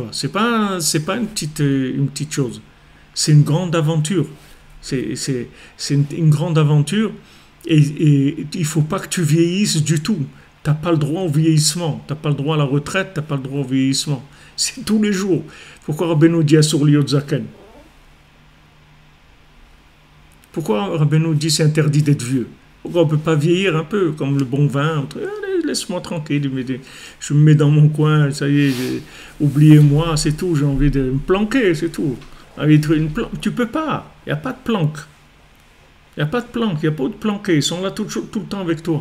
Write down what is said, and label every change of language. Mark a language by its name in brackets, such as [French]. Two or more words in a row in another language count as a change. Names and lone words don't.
[French] C'est pas une petite chose. C'est une grande aventure. C'est une grande aventure. Et il ne faut pas que tu vieillisses du tout. Tu n'as pas le droit au vieillissement. Tu n'as pas le droit à la retraite, tu n'as pas le droit au vieillissement. C'est tous les jours. Pourquoi Rabbeinu dit [Hebrew] אסור להיות זקן? [French] Pourquoi Rabbeinu dit c'est interdit d'être vieux? Pourquoi on ne peut pas vieillir un peu, comme le bon vin? Allez, laisse-moi tranquille, je me mets dans mon coin, ça y est, oubliez-moi, c'est tout, j'ai envie de me planquer, c'est tout. Tu peux pas, il n'y a pas de planque. Il n'y a pas de planque, il n'y a pas de planqués, ils sont là tout le temps avec toi.